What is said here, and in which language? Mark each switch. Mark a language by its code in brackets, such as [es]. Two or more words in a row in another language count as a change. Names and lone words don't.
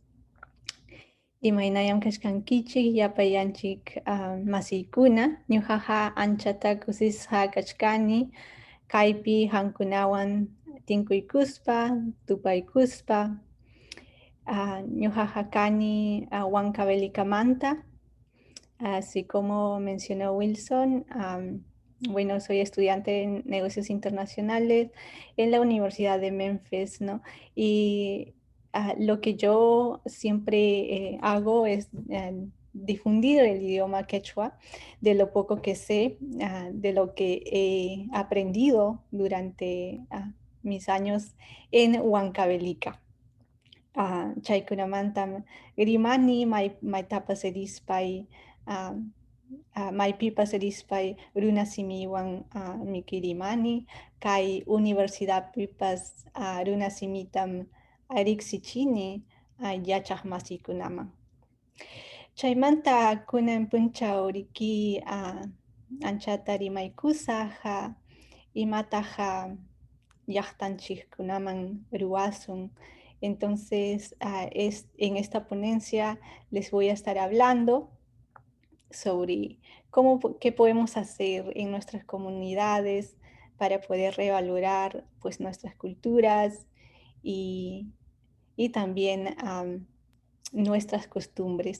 [qu] Imaynayam kachkankichik, yapayanchik masiykuna. Ñuqaqa anchata kusisqa kachkani, kaypi hankunawan tinkuykuspa, tupaykuspa. Ñuqaqa kani Huancavelicamanta. [es] Así como mencionó Wilson, bueno, soy estudiante en negocios internacionales en la Universidad de Memphis, ¿no? Y lo que yo siempre hago es difundir el idioma quechua, de lo poco que sé, de lo que he aprendido durante mis años en Huancavelica. [qu] Chaykunamantam rimani maytapas rispay, maypipas rispay runasimiwan mikirimani, kay universidadpipas runasimitam riqsichini yachaq masiykunaman. Chaymanta kunan punchaw riki anchata rimaykusaq imataq llaqtanchikkunaman ruwasun. [es] Entonces, en esta ponencia les voy a estar hablando sobre qué podemos hacer en nuestras comunidades para poder revalorar pues, nuestras culturas y también nuestras costumbres.